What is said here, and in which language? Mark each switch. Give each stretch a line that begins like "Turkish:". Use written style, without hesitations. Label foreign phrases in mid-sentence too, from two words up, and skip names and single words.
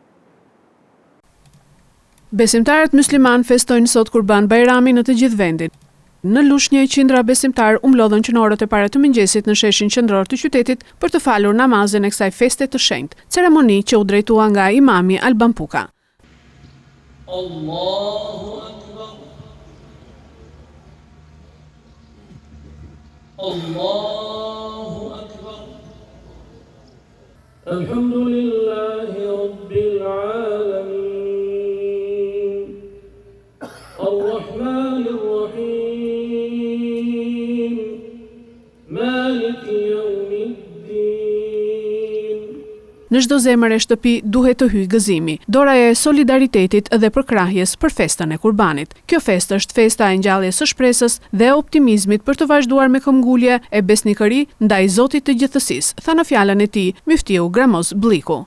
Albanian: Besimtarët musliman festojnë sot Kurban Bajrami në të gjithë vendin. Në Lushnjë, qindra besimtar u mlodhën që në orët e para të mëngjesit në sheshin qendror të qytetit për të falur namazin e kësaj feste të shenjtë, ceremoni që u drejtua nga imami Alban Puka.
Arabic: الله أكبر. الله أكبر. الحمد لله رب العالمين. الرحمن الرحيم.
Albanian: Në çdo zemër e shtëpi duhet të hyjë gëzimi, doraja e solidaritetit dhe përkrahjes për festën e Kurbanit. Kjo festë është festa e ngjalljes së shpresës dhe e optimizmit për të vazhduar me këmbgulje e besnikëri ndaj Zotit të gjithësisë, tha në fjalën e tij Muftiu Gramoz Bliku.